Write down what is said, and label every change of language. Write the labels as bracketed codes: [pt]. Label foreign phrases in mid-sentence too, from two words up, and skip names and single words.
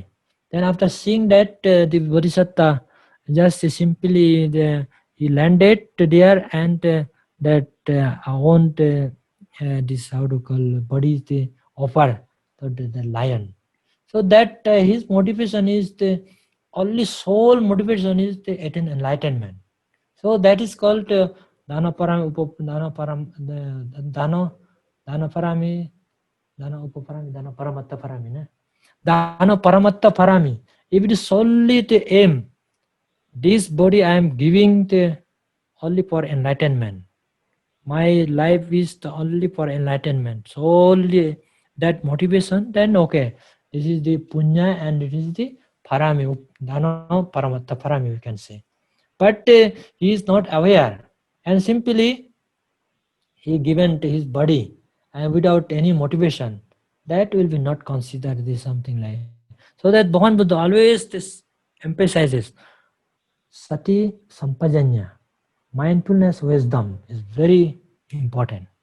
[en] Then after seeing that, the Bodhisattva just simply he landed there, and that own this how to call body the offer to the lion. So that his motivation is the only sole motivation is the attain enlightenment. So that is called [pi] dana param dana param dana parami. Dana upaparami, dana paramatta parami. Dana paramatta parami. [en] If it is solely the aim, this body I am giving the only for enlightenment. My life is the only for enlightenment. Solely that motivation, then okay. This is the punya and it is the parami, [pi] dana paramatta parami, [en] we can say. But he is not aware, and simply he given to his body and without any motivation, that will be not considered this something like. So that Bhagavan Buddha always this emphasizes [pi] sati sampajanya, [en] mindfulness wisdom is very important.